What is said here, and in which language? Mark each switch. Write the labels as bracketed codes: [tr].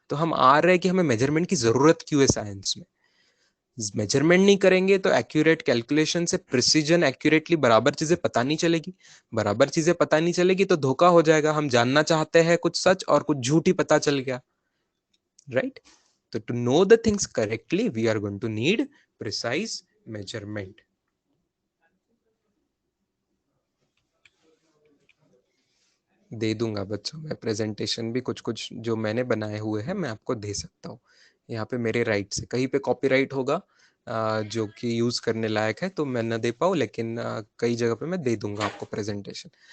[hi] तो हम आ रहे हैं कि हमें मेजरमेंट की जरूरत क्यों है साइंस में। मेजरमेंट नहीं करेंगे तो एक्यूरेट कैलकुलेशन से प्रिसीजन, एक्यूरेटली बराबर चीजें पता नहीं चलेगी। बराबर चीजें पता नहीं चलेगी तो धोखा हो जाएगा। हम जानना चाहते हैं कुछ सच और कुछ झूठ ही पता चल गया। [en] Right? तो to know the things correctly we are going to need precise measurement. [hi] दे दूंगा बच्चों, मैं प्रेजेंटेशन भी कुछ कुछ जो मैंने बनाए हुए हैं मैं आपको दे सकता हूँ। यहाँ पे मेरे राइट से कहीं पे कॉपीराइट होगा जो कि यूज करने लायक है तो मैं ना दे पाऊँ, लेकिन कई जगह पे मैं दे दूंगा आपको प्रेजेंटेशन।